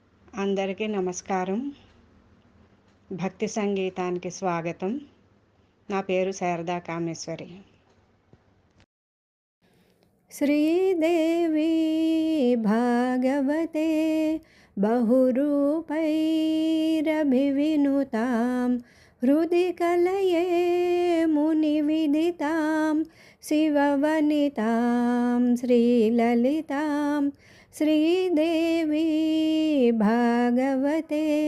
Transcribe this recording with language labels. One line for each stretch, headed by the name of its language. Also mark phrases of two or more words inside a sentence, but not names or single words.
Telugu: అందరికీ నమస్కారం. భక్తి సంగీతానికి స్వాగతం. నా పేరు శారదా కామేశ్వరి.
Sanskrit: श्रीदेवी भागवते बहुरूपैरभिविनुतां हृदि कलये मुनिविदितां शिववनितां श्रीललितां श्रीदेवी भागवते